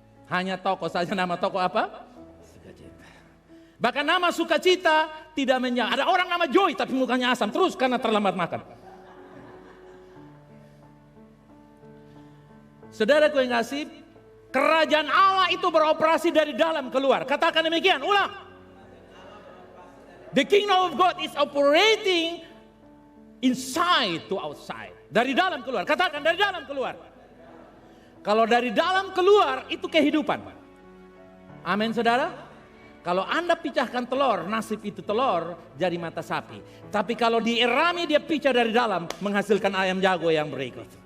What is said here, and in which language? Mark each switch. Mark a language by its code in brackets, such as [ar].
[id] Hanya toko saja, nama toko apa? Sukacita. Bahkan nama sukacita tidak menyala. Ada orang nama Joy tapi mukanya asam terus karena terlambat makan. Saudaraku yang kasih, kerajaan Allah itu beroperasi dari dalam keluar. Katakan demikian, ulang. [en] The kingdom of God is operating inside to outside. [id] Dari dalam keluar. Katakan dari dalam keluar. Kalau dari dalam keluar itu kehidupan. Amin saudara. Kalau Anda pecahkan telur, nasib itu telur jadi mata sapi. Tapi kalau dierami dia pecah dari dalam, menghasilkan ayam jago yang berikut.